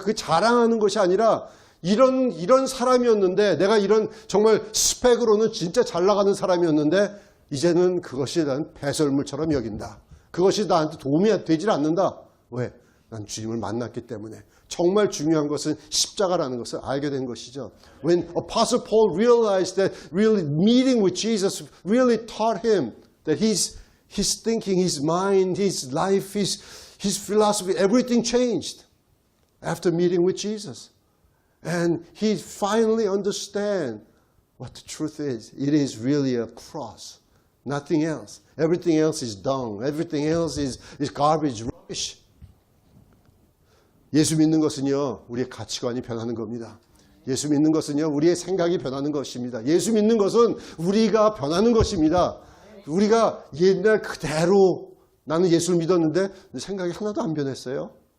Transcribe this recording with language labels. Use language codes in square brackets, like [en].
[ko] 그게 자랑하는 것이 아니라 이런 사람이었는데, 내가 이런 정말 스펙으로는 진짜 잘 나가는 사람이었는데 이제는 그것이 난 배설물처럼 여긴다. 그것이 나한테 도움이 되질 않는다. 왜? 난 주님을 만났기 때문에. 정말 중요한 것은 십자가라는 것을 알게 된 것이죠. [en] When Apostle Paul realized that really meeting with Jesus really taught him that his thinking, his mind, his life, his philosophy, everything changed after meeting with Jesus. And he finally understand what the truth is. It is really a cross. Nothing else. Everything else is dung. Everything else is garbage, rubbish. [ko] 예수 믿는 것은요, 우리의 가치관이 변하는 겁니다. 예수 믿는 것은요, 우리의 생각이 변하는 것입니다. 예수 믿는 것은 우리가 변하는 것입니다. 우리가 옛날 그대로 나는 예수를 믿었는데 생각이 하나도 안 변했어요.